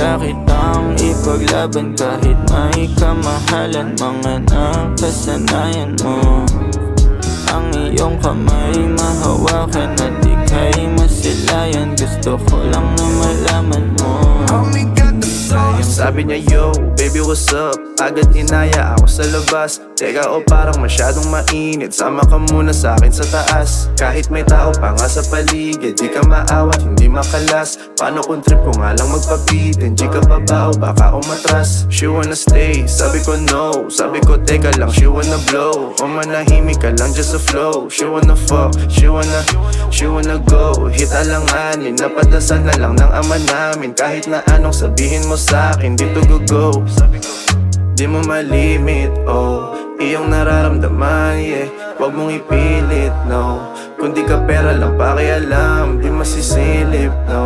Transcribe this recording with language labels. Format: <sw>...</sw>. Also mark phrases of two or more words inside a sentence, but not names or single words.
<tl>Handa kitang ipaglaban kahit may kamahalan. Mga nakasanayan mo, ang iyong kamay mahawakan at ika'y masilayan. Gusto ko lang na malaman mo. Sabi niya,</tl> <en>yo, baby what's up?</en> <tl>Agad inaya ako sa labas. Teka, o parang masyadong mainit, sama ka muna sa'kin sa taas. Kahit may tao pa nga sa paligid, di ka maawat, hindi makalas. Paano kung trip ko nga lang magpabitin? Di ka pa ba o baka umatras?</tl> <en>She wanna stay,</en> <tl>sabi ko no. Sabi ko teka lang,</tl> <en>she wanna blow.</en> <tl>O manahimik ka lang</tl> <en>just a flow. She wanna fuck, she wanna go.</en> <tl>Hit alanganin, napadasal na lang ng ama namin. Kahit na anong sabihin mo sa'kin, dito go. Di mo malimit, oh, iyong nararamdaman, yeah. Huwag mong ipilit, no. Kung di ka pera lang pakialam, di masisilip, no.</tl>